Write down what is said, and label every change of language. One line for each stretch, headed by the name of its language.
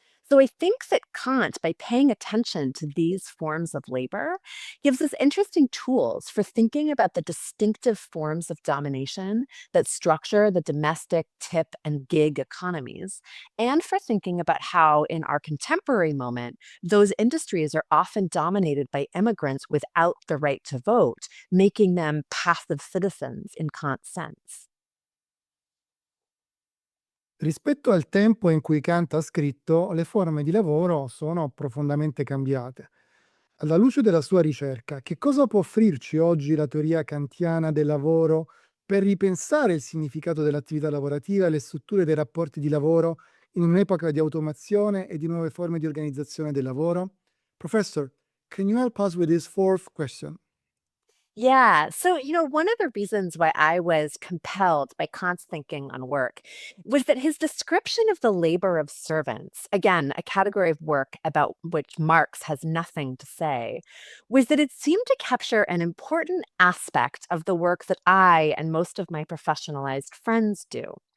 English: So I think that Kant, by paying attention to these forms of labor, gives us interesting tools for thinking about the distinctive forms of domination that structure the domestic, tip, and gig economies, and for thinking about how, in our contemporary moment, those industries are often dominated by immigrants without the right to vote, making them passive citizens in Kant's sense.
Italian: Rispetto al tempo in cui Kant ha scritto, le forme di lavoro sono profondamente cambiate. Alla luce della sua ricerca, che cosa può offrirci oggi la teoria kantiana del lavoro per ripensare il significato dell'attività lavorativa e le strutture dei rapporti di lavoro in un'epoca di automazione e di nuove forme di organizzazione del lavoro?
English: Professor, can you help us with this fourth question? Yeah. So, one of the reasons why I was compelled by Kant's thinking on work was that his description of the labor of servants, again, a category of work about which Marx has nothing to say, was that it seemed to capture an important aspect of the work that I and most of my professionalized friends do.